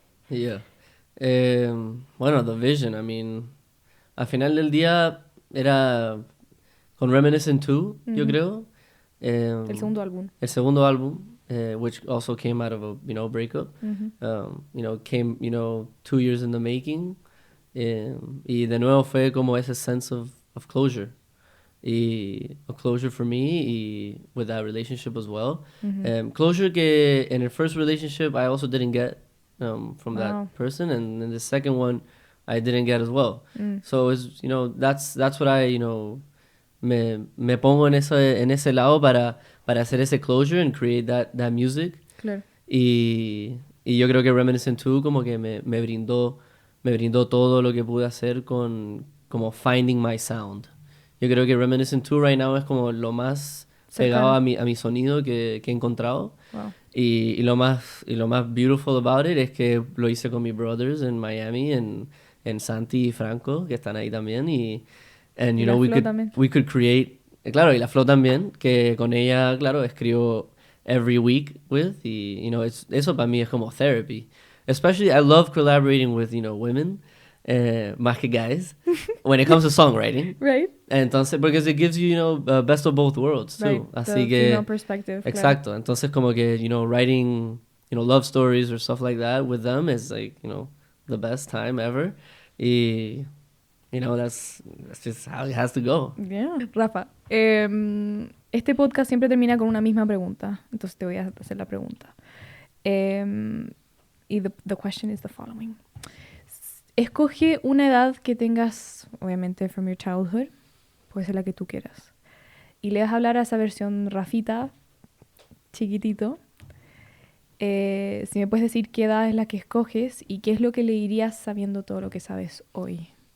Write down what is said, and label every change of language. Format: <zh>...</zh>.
<en>Yeah.</en> <es>Bueno,</es> <en>the vision, I mean,</en> <es>al final del día era con RMNISSIN II, yo creo. El segundo álbum. El segundo álbum,</es> <en>which also came out of a, you know, breakup. You know, came, you know, 2 years in the making.</en> <es>Y de nuevo fue como ese</es> <en>sense of closure. Y a closure for me y with that relationship as well. Closure que in the first relationship I also didn't get from that person, and in the second one I didn't get as well. So it's, you know, that's what I, you know,</en> <es>me pongo en ese lado para hacer ese closure</es> <en>and create that music.</en> <es>Claro. Y yo creo que RMNISSIN II como que me brindó todo lo que pude hacer como</es> <en>finding my sound.</en> <es>Yo creo que RMNISSIN II</es> <en>right now</en> <es>es como lo más pegado a mi sonido que he encontrado.</es> <en>Wow.</en> <es>Y lo más</es> <en>beautiful about it</en> <es>es que lo hice con mis brothers en Miami, en Santi y Franco, que están ahí también.</es> <en>And, you know, we could create...</en> <es>Claro, y la Flo también, que con ella, claro, escribo</es> <en>every week with.</en> <es>Y,</es> <en>you know,</en> <es>eso para mí es como therapy.</es> <en>Especially, I love collaborating with, you know, women,</en> <es>más que</es> <en>guys, when it comes to songwriting. Right.</en> <es>Entonces,</es> <en>because it gives you, you know, best of both worlds, too. Right.</en> <es>Así</es> <en>the</en> <es>que...</es> <en>female perspective.</en> <es>Exacto. Claro. Entonces, como que,</es> <en>you know, writing, you know, love stories or stuff like that with them is, like, you know, the best time ever. Y, you know, that's just how it has to go. Yeah.</en> <es>Rafa, este podcast siempre termina con una misma pregunta. Entonces te voy a hacer la pregunta.</es> <en>Y the question is the following.</en> <es>Escoge una edad que tengas, obviamente,</es> <en>from your childhood.</en> <es>Puede ser la que tú quieras. Y le vas a hablar a esa versión Rafita, chiquitito. Si me puedes decir qué edad es la que escoges y qué es lo que le dirías sabiendo todo lo que sabes hoy.</es>